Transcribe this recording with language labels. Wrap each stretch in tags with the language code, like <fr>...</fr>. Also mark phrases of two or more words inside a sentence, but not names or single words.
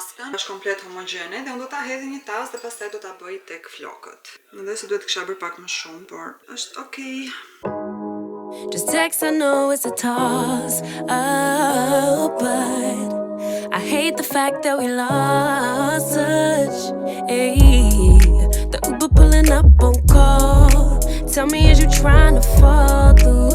<sq>është komplet homogjene dhe unë do ta hedh një tas dhe pastaj do ta bëj tek flokët. Mendoj se duhet kisha bërë pak më shumë, por është okay.</sq> <en>Just text, I know it's a toss up, but I hate the fact that we lost touch. Ayy, the Uber pulling up on call. Tell me, is you trying to fall through?</en>